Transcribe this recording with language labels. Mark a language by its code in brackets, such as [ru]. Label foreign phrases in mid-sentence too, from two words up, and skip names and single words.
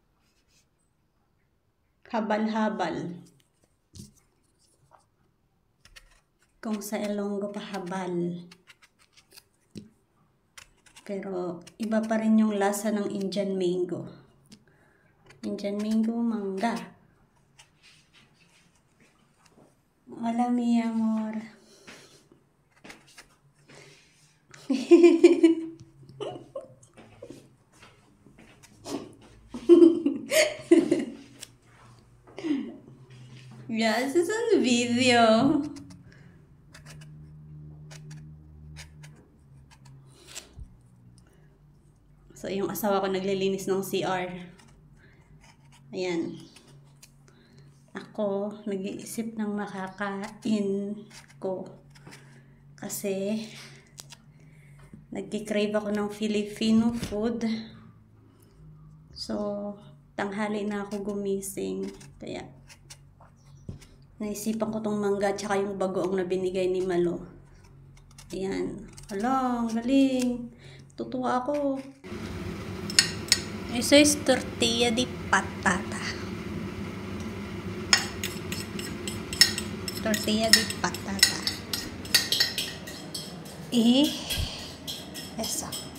[tl] Habal-habal. Kung sa Ilonggo pa habal. Pero iba pa rin yung lasa ng [en] Indian mango. Indian mango, mangga. [es] Hola mi amor. [en] Yes, it's on video. [tl] So, yung asawa ko naglilinis ng CR. Ayan. Ako, nag-iisip ng makakain ko. Kasi, nagki-crave ako ng [en] Filipino food. [tl] So, tanghali na ako gumising. Kaya, naisipan ko tong mangga tsaka yung bagoong na binigay ni Malo. Ayan. Hala, ang galing. Tutuwa ako. [es] Eso es tortilla de patata. Tortilla de patata. Y eso.